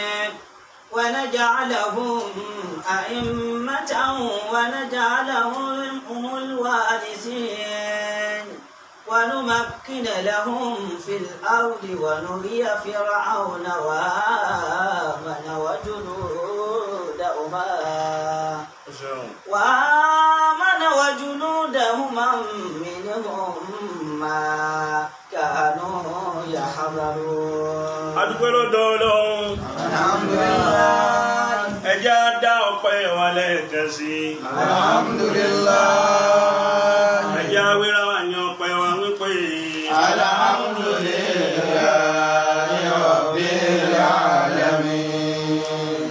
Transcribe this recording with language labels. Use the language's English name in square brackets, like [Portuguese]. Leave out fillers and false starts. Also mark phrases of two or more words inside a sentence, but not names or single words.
[Arabic] ونجعلهم أئمة ونجعلهم هم الوارثين ونمكن لهم في الأرض ونري فرعون وهامان وجنودهما منهم ما كانوا يحذرون. [Yoruba] dúpẹ́ lọ́dọ̀ Ọlọ́run. [Arabic] Alhamdulillah. [Yoruba] Ẹ jẹ́ á dá ọpẹ́ wa lẹ́ẹ̀kan sí. [Arabic] Alhamdulillah. [Yoruba] Ẹ jẹ́ á wéra wa ní ọpẹ́ wa wípé [Arabic] الحمد لله رب العالمين.